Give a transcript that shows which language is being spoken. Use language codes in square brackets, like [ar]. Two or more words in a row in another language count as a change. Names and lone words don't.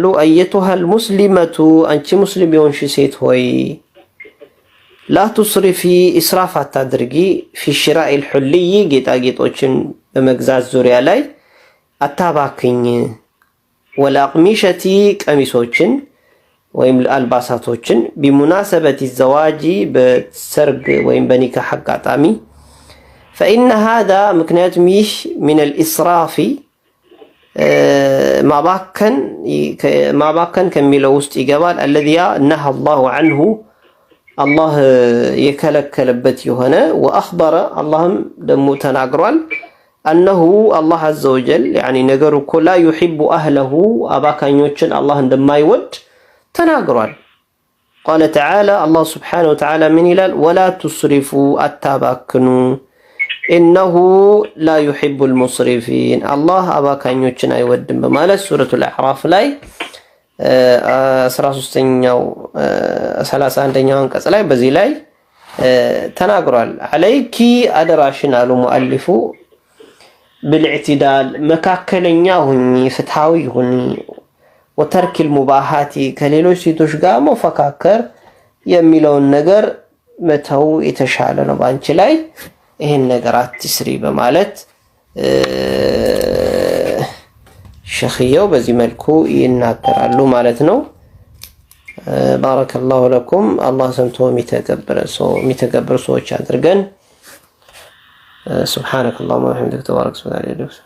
[ar] أيتها المسلمة [am] አንቺ ሙስሊም የሆንሽ ሴት ሆይ [ar] لا تسرفي [am] ኢስራፍ አታድርጊ [ar] في شراء الحلي [am] ጌጣጌጦችን በመግዛት ዙሪያ ላይ አታባክኝ። [ar] ولا أقمشة [am] ቀሚሶችን ወይም አልባሳቶችን [ar] بمناسبة الزواج [am] በሰርግ ወይም በኒካህ አጋጣሚ [ar] فإن هذا [am] ምክንያቱም ይህ [ar] من الإسراف [am] ማባከን ከሚለው ውስጥ ይገባል። [ar] الذي نهى الله عنه [am] الله የከለከለበት የሆነ وأخبر اللهم ደሞ ተናግሯል [ar] أنه الله عز وجل يعني [am] ነገሩ እኮ [ar] لا يحب أهله [am] አባካኞችን الله እንደማይወድ ተናግሯል። [ar] قال تعالى الله سبحانه وتعالى من [am] ይላል [ar] ولا تسرفوا [am] አታባክኑ [ar] إنه لا يحب المسرفين الله [am] አባካኞችን አይወድም በማለት ሱረቱል አዕራፍ ላይ 13ኛው 31ኛው አንቀጽ ላይ በዚህ ላይ ተናግሯል። عليك አደራሽን አሉ ሙአሊፉ بالاعتدال መካከለኛ ሁኚ ፍትሃዊ ሁኚ [ar] وترك المباحات [am] ከሌሎች ሴቶች ጋር መፈካከር የሚለውን ነገር መተው የተሻለ ነው ባንቺ ላይ ይሄን ነገር አትስሪ በማለት ሸኺያው በዚህ መልኩ ይናገራሉ ማለት ነው። [ar] بارك الله لكم [am] አላህ ሰምቶ የሚተገብር ሰዎች አድርገን። [ar] سبحانك اللهم وبحمدك تبارك اسمك።